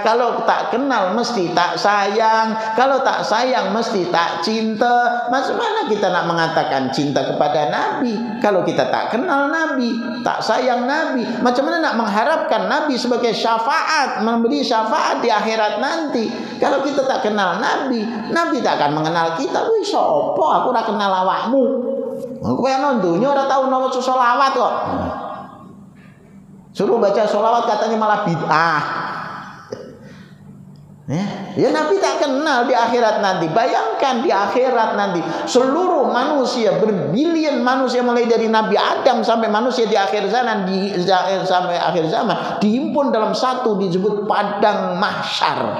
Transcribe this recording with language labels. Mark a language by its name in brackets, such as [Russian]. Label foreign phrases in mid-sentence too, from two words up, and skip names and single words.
[Malay] Kalau tak kenal mesti tak sayang, kalau tak sayang mesti tak cinta. Macam mana kita nak mengatakan cinta kepada Nabi kalau kita tak kenal Nabi, tak sayang Nabi? Macam mana nak mengharapkan Nabi sebagai syafaat, memberi syafaat di akhirat nanti kalau kita tak kenal Nabi? Nabi tak akan mengenal kita. [Javanese] Wih, sopo aku ora kenal awakmu. Aku pengen nontonnya ora tahu nama sholawat kok. [Indonesian] Suruh baca sholawat katanya malah bid'ah. [Malay] Ya Nabi tak kenal di akhirat nanti. Bayangkan di akhirat nanti seluruh manusia, berbilion manusia mulai dari Nabi Adam sampai manusia di akhir zaman, sampai akhir zaman dihimpun dalam satu disebut padang mahsyar.